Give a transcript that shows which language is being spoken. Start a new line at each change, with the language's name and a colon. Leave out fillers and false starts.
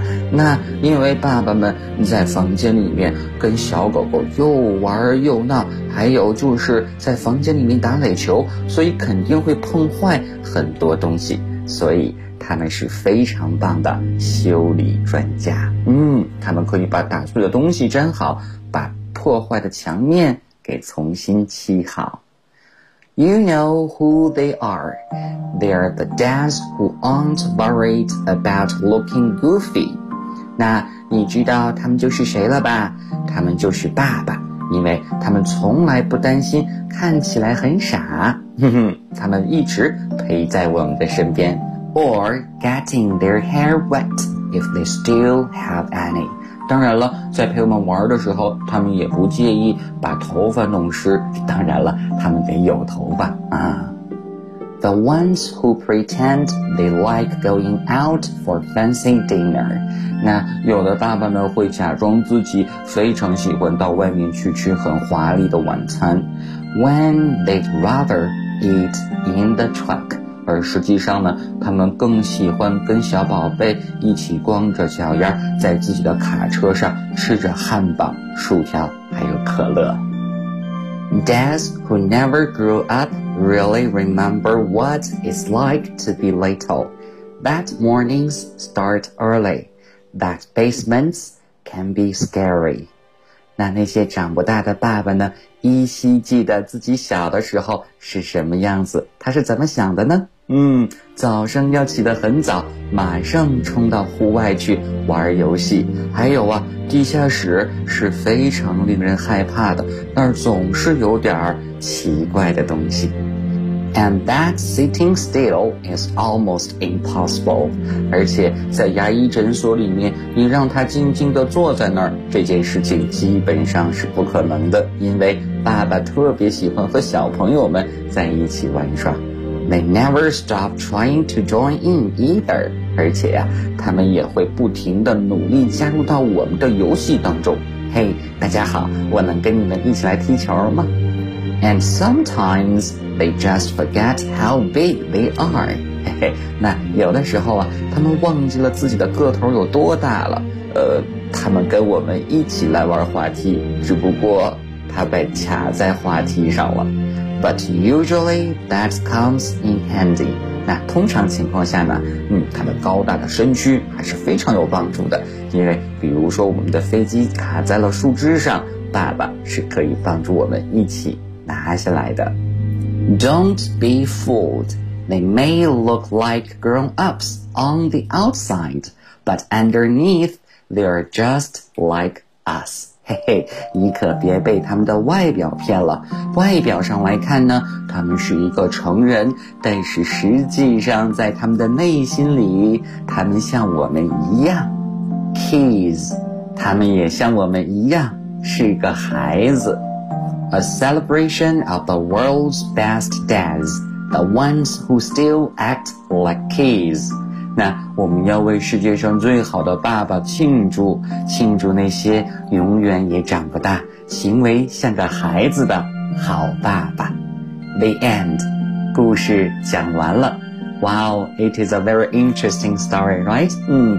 Chinese: 那因为爸爸们在房间里面跟小狗狗又玩又闹，还有就是在房间里面打垒球，所以肯定会碰坏很多东西，所以他们是非常棒的修理专家。他们可以把打碎的东西粘好，把破坏的墙面给重新漆好。
English: You know who they are. They're the dads who aren't worried about looking goofy.
Chinese: 那你知道他们就是谁了吧？他们就是爸爸，因为他们从来不担心看起来很傻。他们一直陪在我们的身边。
English: Or getting their hair wet if they still have any.
Chinese: 当然了，在陪我们玩的时候，他们也不介意把头发弄湿。当然了，他们得有头发啊。
English: The ones who pretend they like going out for fancy dinner.
Chinese: 那有的爸爸们会假装自己非常喜欢到外面去吃很华丽的晚餐。
English: When they'd rather eat in the truck.
Chinese: 而实际上呢，他们更喜欢跟小宝贝一起光着脚丫在自己的卡车上吃着汉堡、薯条还有可乐。
English: Dads who never grew up really remember what it's like to be little. That mornings start early. That basements can be scary.
Chinese: 那些长不大的爸爸呢，依稀记得自己小的时候是什么样子，他是怎么想的呢？早上要起得很早，马上冲到户外去玩游戏。还有啊，地下室是非常令人害怕的，那儿总是有点奇怪的东西。
English: And that sitting still is almost impossible.
Chinese: 而且在牙医诊所里面，你让他静静地坐在那儿，这件事情基本上是不可能的，因为爸爸特别喜欢和小朋友们在一起玩耍。
English: They never stop trying to join in either.
Chinese: 而且啊，他们也会不停地努力加入到我们的游戏当中。 Hey, 大家好，我能跟你们一起来踢球吗？
English: And sometimes they just forget how big they are.
Chinese: 那有的时候啊，他们忘记了自己的个头有多大了。他们跟我们一起来玩滑梯，只不过他被卡在滑梯上了。
English: But usually that comes in handy.
Chinese: 那通常情况下呢，他的高大的身躯还是非常有帮助的。因为比如说我们的飞机卡在了树枝上，爸爸是可以帮助我们一起拿下来的。
English: Don't be fooled. They may look like grown-ups on the outside, but underneath they are just like us.
Chinese: 嘿嘿，你可别被他们的外表骗了。外表上来看呢，他们是一个成人，但是实际上在他们的内心里，他们像我们一样。 Kids， 他们也像我们一样，是个孩子。
English: A celebration of the world's best dads, the ones who still act like kids.
Chinese: 那我们要为世界上最好的爸爸庆祝，庆祝那些永远也长不大，行为像个孩子的好爸爸。
English: The end.
Chinese: 故事讲完了。
English: Wow, it is a very interesting story, right?